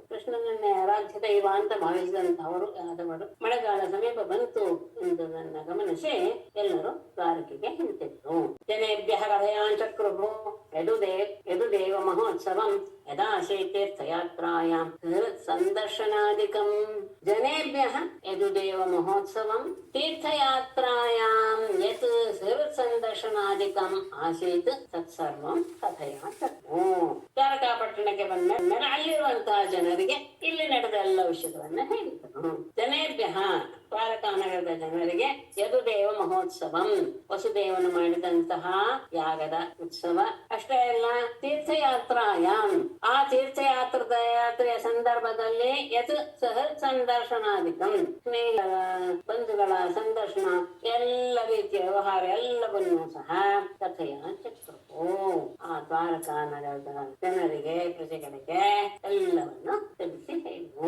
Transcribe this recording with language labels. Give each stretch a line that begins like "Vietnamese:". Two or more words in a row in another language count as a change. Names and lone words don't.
Kannada: ಕೃಷ್ಣನನ್ನೇ ಆರಾಧ್ಯ ದೈವ ಅಂತ ಭಾವಿಸಿದಂತಹವರು ಯಾದವರು ಮಳೆಗಾಲ ಸಮೀಪ ಬಂತು ಎಂಬುದನ್ನ ಗಮನಿಸಿ ಎಲ್ಲರೂ ದ್ವಾರಕೆಗೆ ಹಿಂತಿರುಗಿದರು.
Sanskrit: ಜನೇಭ್ಯಃ ಕಥಯಾಂಚಕ್ರುಭು ಯದುದೇವ ಮಹೋತ್ಸವಂ ಯದಾ ತೀರ್ಥಯಾತ್ರಾಯಾಂ ಸಂದರ್ಶನಾದಿಕಂ. ಜನೇಭ್ಯಃ ಯದುದೇವ ಮಹೋತ್ಸವಂ ತೀರ್ಥಯಾತ್ರಾಯಾಂ ಯತ್ ಸಂದರ್ಶನಾದಿಕಂ ಆಸೀತ್ ತತ್ಸರ್ವಂ ಕಥಯಾಚಕ್ರು.
Kannada: ದ್ವಾರಕಾ ಪಟ್ಟಣಕ್ಕೆ ಬಂದ ಮೇಲೆ ಅಲ್ಲಿರುವಂತಹ ಜನರಿಗೆ ಇಲ್ಲಿ ನಡೆದ ಎಲ್ಲ ವಿಷಯಗಳನ್ನ ಹೇಳಿದರು. ಜನೇಭ್ಯಃ ದ್ವಾರಕಾ ನಗರದ ಜನರಿಗೆ
Sanskrit: ಯದುದೇವ ಮಹೋತ್ಸವಂ
Kannada: ವಸುದೇವನು ಮಾಡಿದಂತಹ ಯಾಗದ ಉತ್ಸವ ಅಷ್ಟೇ ಅಲ್ಲ ತೀರ್ಥಯಾತ್ರಾಯಾಮ್ ಆ ಯಾತ್ರೆಯ ಸಂದರ್ಭದಲ್ಲಿ
Sanskrit: ಯತ್ ಸಂದರ್ಶನಾದಿಕಂ
Kannada: ಸ್ನೇಹ ಬಂಧುಗಳ ಸಂದರ್ಶನ ಎಲ್ಲ ರೀತಿಯ ವ್ಯವಹಾರ ಎಲ್ಲವನ್ನೂ ಸಹ ಕಥೆಯ ಚಕ್ರವು ಆ ದ್ವಾರಕಾ ನಗರದ ಜನರಿಗೆ ಪ್ರಜೆಗಳಿಗೆ ಎಲ್ಲವನ್ನು ತಿಳಿಸಿ ಹೇಳಿವು.